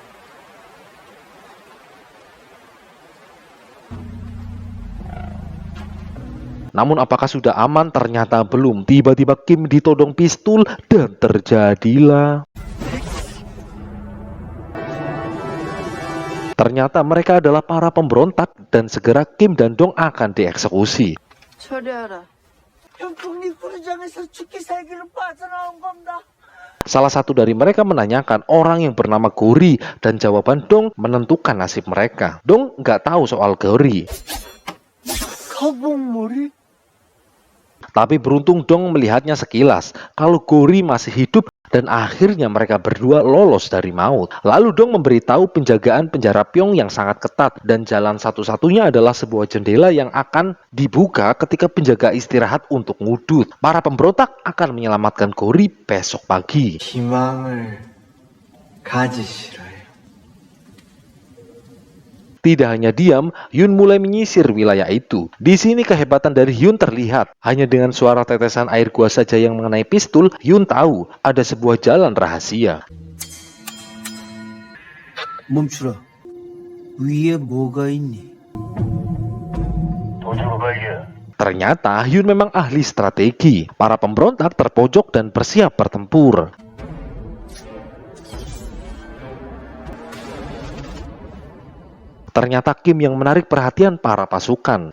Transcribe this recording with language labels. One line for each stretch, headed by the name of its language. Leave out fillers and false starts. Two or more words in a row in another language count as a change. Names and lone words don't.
Indonesian: Namun apakah sudah aman? Ternyata belum. Tiba-tiba Kim ditodong pistol dan terjadilah. Ternyata mereka adalah para pemberontak dan segera Kim dan Dong akan dieksekusi.
Korean: 처리하라. 형 독립구르장에서 죽기 살기로 빠져나온 겁니다.
Indonesian: Salah satu dari mereka menanyakan orang yang bernama Gory dan jawaban Dong menentukan nasib mereka. Dong nggak tahu soal Gory.
Korean: 거북머리?
Indonesian: Tapi beruntung Dong melihatnya sekilas kalau Gory masih hidup dan akhirnya mereka berdua lolos dari maut. Lalu Dong memberitahu penjagaan penjara Pyong yang sangat ketat dan jalan satu-satunya adalah sebuah jendela yang akan dibuka ketika penjaga istirahat untuk ngudut. Para pemberontak akan menyelamatkan Gory besok pagi.
Korean: 희망을 가지시라요.
Indonesian: Tidak hanya diam, Hyun mulai menyisir wilayah itu. Di sini kehebatan dari Hyun terlihat. Hanya dengan suara tetesan air gua saja yang mengenai pistol, Hyun tahu ada sebuah jalan rahasia.
Korean: 멈추라. 위에 뭐가 있니?
Indonesian: Ternyata Hyun memang ahli strategi. Para pemberontak terpojok dan bersiap bertempur. Ternyata Kim yang menarik perhatian para pasukan.